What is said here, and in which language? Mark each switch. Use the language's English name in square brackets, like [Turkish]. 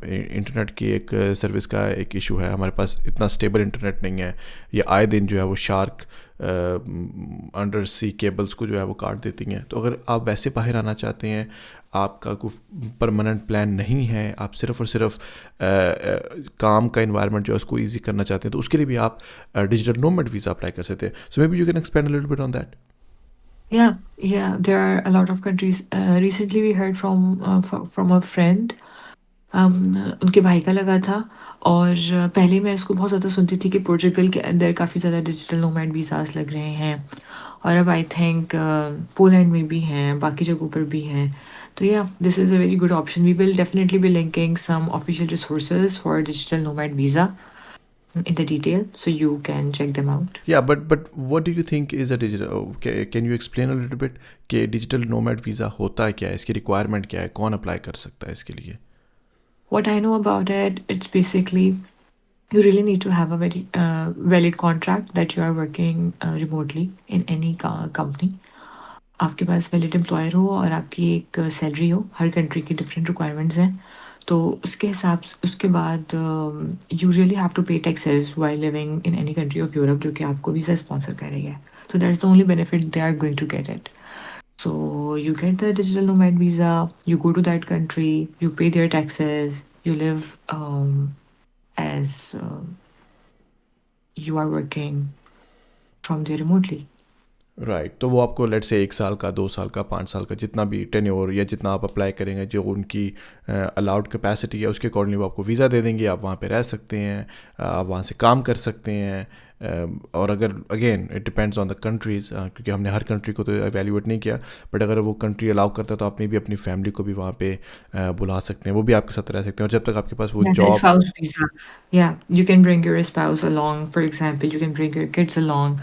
[Urdu] Internet کی ایک service کا ایک ایشو ہے, ہمارے پاس اتنا اسٹیبل انٹرنیٹ نہیں ہے, یا آئے دن جو ہے وہ شارک انڈر سی کیبلز کو جو ہے وہ کاٹ دیتی ہیں. تو اگر آپ ویسے باہر آنا چاہتے ہیں, آپ کا کوئی پرماننٹ پلان نہیں ہے, آپ صرف اور صرف کام کا انوائرمنٹ جو ہے اس کو ایزی کرنا چاہتے ہیں, تو اس کے لیے بھی آپ ڈیجیٹل نومیڈ ویزا اپلائی کر سکتے ہیں. [English] So maybe you can expand a little bit on that. Yeah, there are a lot of countries. Recently we heard from a friend. [Urdu] ان کے بھائی کا لگا تھا, اور پہلے میں اس کو بہت زیادہ سنتی تھی کہ پورچوگل کے اندر کافی زیادہ ڈیجیٹل نومیڈ ویزاز لگ رہے ہیں, اور اب آئی تھنک پولینڈ میں بھی ہیں, باقی جگہوں پر بھی ہیں. [English] تو this is a very good option. We will definitely be linking some official resources for digital nomad visa in the detail, so you can check them out. Yeah, but what do you think is a digital, can you explain a little bit [Urdu] کہ digital nomad visa ہوتا ہے کیا ہے, اس کی requirement کیا ہے, کون apply کر سکتا ہے اس کے لیے؟ [English] What I know about it, it's basically you really need to have a very valid contract that you are working remotely in any company. [Urdu] آپ کے پاس ویلڈ امپلائر ہو اور آپ کی ایک سیلری ہو. ہر کنٹری کی ڈفرینٹ ریکوائرمنٹس ہیں, تو اس کے حساب سے اس کے بعد [English] you really have to pay taxes while living in any country of Europe [Urdu] جو کہ آپ کو ویزا اسپانسر کر رہی ہے. [English] So that's the only benefit they are going to get it. So you get the digital nomad visa, you go to that country, you pay their taxes, you live as you are working from there remotely. Right. [Urdu] تو وہ آپ کو late سے 1 سال کا, 2 سال کا, 5 سال کا, جتنا بھی ٹینیور یا جتنا آپ اپلائی کریں گے, جو ان کی الاؤڈ کیپیسٹی ہے اس کے اکارڈنگلی وہ آپ کو ویزا دے دیں گے. آپ وہاں پہ رہ سکتے ہیں, آپ وہاں سے کام کر سکتے ہیں. اور اگر again [English] it depends on the countries, [Urdu] کیونکہ ہم نے ہر کنٹری کو تو ایویلیویٹ نہیں کیا, بٹ اگر وہ کنٹری الاؤ کرتا ہے تو آپ نے بھی اپنی فیملی کو بھی وہاں پہ بلا سکتے ہیں, وہ بھی آپ کے ساتھ رہ سکتے ہیں. اور جب تک آپ کے پاس وہ [English] Yeah, the [Urdu] job, [English] spouse visa. Yeah, you can bring your spouse along. For example, you can bring your kids along.